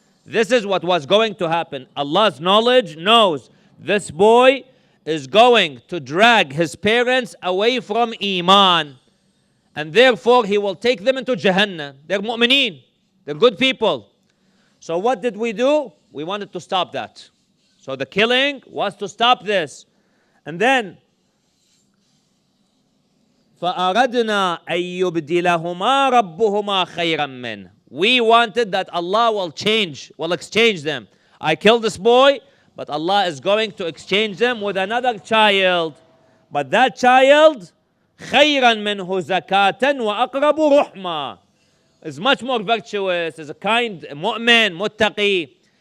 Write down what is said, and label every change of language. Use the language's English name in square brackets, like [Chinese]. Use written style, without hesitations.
[English] This is what was going to happen. Allah's knowledge knows this boy is going to drag his parents away from Iman. And therefore, He will take them into Jahannam. They're mu'mineen. They're good people. So what did we do? We wanted to stop that. So the killing was to stop this. And then, [Arabic] فَأَرَدْنَا أَن يُبْدِلَهُمَا رَبُّهُمَا خَيْرًا مِّنْهُ. [English] We wanted that Allah will exchange them. I killed this boy, but Allah is going to exchange them with another child. But that child, [Arabic] خَيْرًا مِّنْهُ زَكَاةً وَأَقْرَبُ رُحْمًا, [English] is much more virtuous, is a kind mu'min, muttaqi.